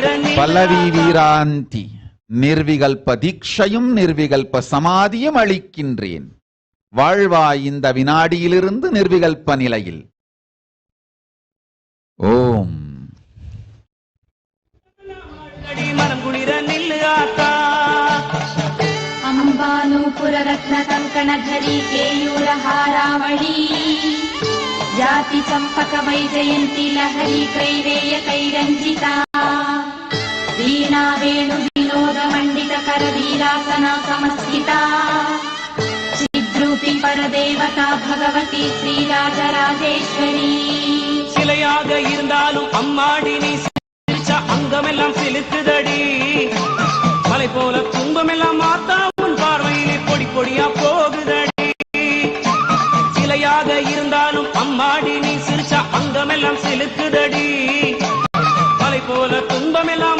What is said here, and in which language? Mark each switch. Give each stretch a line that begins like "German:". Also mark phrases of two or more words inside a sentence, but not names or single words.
Tamil: பல்லவி வீராந்தி, நிர்விகல்ப தீட்சையும் நிர்விகல்ப சமாதியும் அளிக்கின்றேன். வாழ்வாய் இந்த வினாடியிலிருந்து நிர்விகல்ப நிலையில். ஓம். மனம் குளிர நில்லு ஆத்தா.
Sanskrit: ಅಂಬಾನೂಪುರ ರತ್ನ ಕಂಕಣಧರಿ ಕೇಯೂರ ಹಾರಾವಳಿ ಜಾತಿ ಚಂಪಕ ವೈಜಯಂತಿ ಲಹರಿ ಕೈವೇಯ ಕೈರಂಜಿತಾ ವೀಣಾ ವೇಣು ವಿನೋದ ಮಂಡಿತ ಕರ ವೀರಾಸನ ಸಮಸ್ಥಿತಾ ಚಿದ್ರು चिद्रूपी परदेवता भगवती श्रीराजराजेश्वरी
Tamil: சிலையாக இருந்தாலும் அம்மாடி நீ சிரிச்ச அங்கமெல்லாம் சிலுக்குதடி மலை போல துன்பமெல்லாம் மாத்தா உன் பார்வையிலே பொடி பொடியா போகுதடி சிலையாக இருந்தாலும் அம்மாடி நீ சிரிச்ச அங்கமெல்லாம் சிலுக்குதடி மலை போல துன்பமெல்லாம்